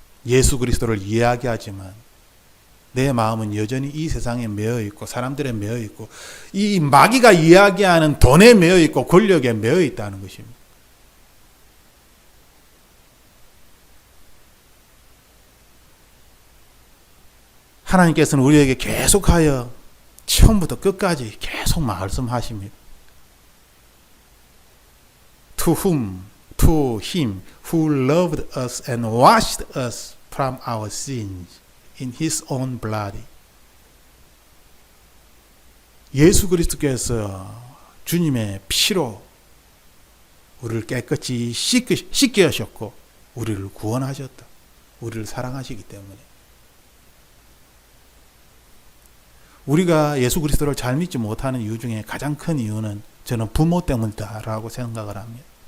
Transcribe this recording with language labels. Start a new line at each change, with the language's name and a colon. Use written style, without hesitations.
Korean: 예수 그리스도를 이야기하지만 내 마음은 여전히 이 세상에 매여 있고 사람들에 매여 있고 이 마귀가 이야기하는 돈에 매여 있고 권력에 매여 있다는 것입니다. 하나님께서는 우리에게 계속하여 처음부터 끝까지 계속 말씀하십니다.
English: To whom? To him who loved us and washed us from our sins in his own blood.
Korean: 예수 그리스도께서 주님의 피로 우리를 깨끗이 씻게 하셨고 우리를 구원하셨다. 우리를 사랑하시기 때문에. 우리가 예수 그리스도를 잘 믿지 못하는 이유 중에 가장 큰 이유는 저는 부모 때문이다라고 생각을 합니다.